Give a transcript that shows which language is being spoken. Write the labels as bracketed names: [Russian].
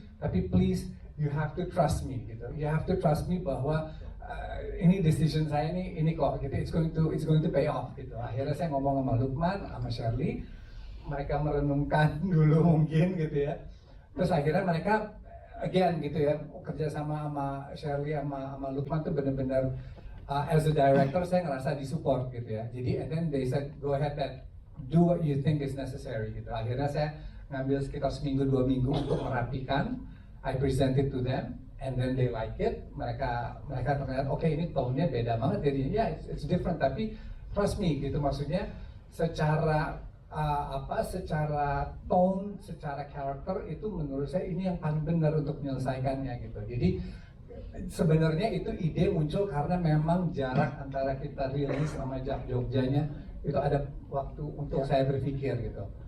[Indonesian] Tapi [English] please, you have to trust me [Indonesian] gitu. [English] You have to trust me [Indonesian] bahwa ini decision saya ini kok gitu. [English] It's going to pay off [Indonesian] gitu. Akhirnya saya ngomong sama Lukman, sama Shirley. Mereka merenungkan dulu mungkin gitu ya. Terus akhirnya mereka again gitu ya, kerja sama Shirley sama Lukman tuh benar-benar [English] as a director [Indonesian] saya ngerasa disupport gitu ya. Jadi [English] and then they said go ahead and do what you think is necessary [Indonesian] gitu. Akhirnya saya ngambil sekitar seminggu 2 minggu untuk merapikan. [English] I present it to them and then they like it. [Indonesian] Mereka terlihat oke, ini tone-nya beda banget jadinya. Ya [English] it's different [Indonesian] tapi [English] trust me [Indonesian] gitu. Maksudnya secara secara tone, secara karakter itu menurut saya ini yang paling benar untuk menyelesaikannya gitu. Jadi sebenarnya itu ide muncul karena memang jarak antara kita rilis sama JAV Jogjanya itu ada waktu untuk saya berpikir gitu.